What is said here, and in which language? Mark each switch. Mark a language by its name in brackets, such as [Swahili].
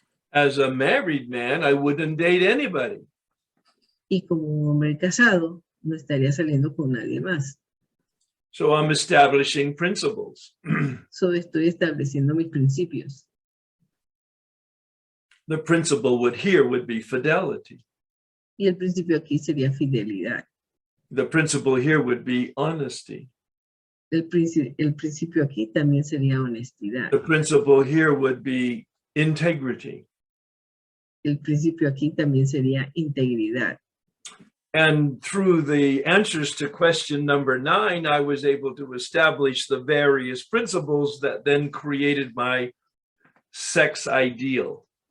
[English] As a married man, I wouldn't date anybody. [Spanish] Y como un hombre casado, no estaría saliendo con nadie más. [English] So I'm establishing principles. [Spanish] Estoy estableciendo mis principios. [English] The principle would be fidelity. [Spanish] Y el principio aquí sería fidelidad. [English] The principle here would be honesty. [Spanish] El principio aquí también sería honestidad. [English] The principle here would be integrity. [Spanish] El principio aquí también sería integridad. [English] And through the answers to question number 9, I was able to establish the various principles that then created my sex ideal.